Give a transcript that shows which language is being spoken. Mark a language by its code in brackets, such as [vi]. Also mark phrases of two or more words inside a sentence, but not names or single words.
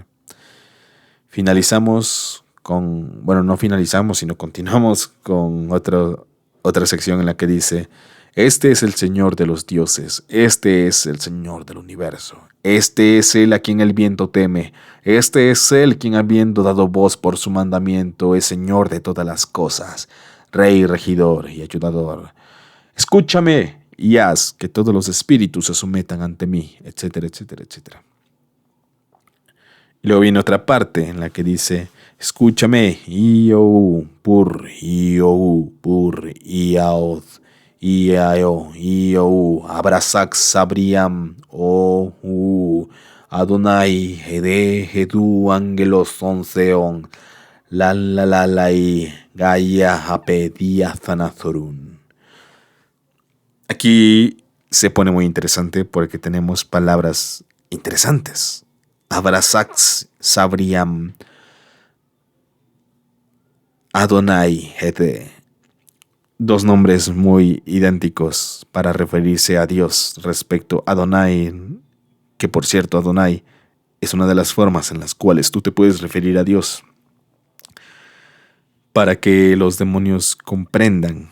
[es] Finalizamos con, bueno, no finalizamos, sino continuamos con otra sección en la que dice: este es el Señor de los dioses, este es el Señor del universo, este es Él a quien el viento teme, este es Él quien habiendo dado voz por su mandamiento es Señor de todas las cosas, Rey, regidor y ayudador. Escúchame y haz que todos los espíritus se sometan ante mí, etcétera, etcétera, etcétera. Y luego viene otra parte en la que dice: escúchame, pur, iaod, abrasax sabriam, Adonai, Hedu, Angelos, Onseon, Gaia, Apedia, Zanazorun. Aquí se pone muy interesante porque tenemos palabras interesantes. Abrasax Sabriam, Adonai Hede. Dos nombres muy idénticos para referirse a Dios respecto a Adonai, que por cierto Adonai es una de las formas en las cuales tú te puedes referir a Dios para que los demonios comprendan.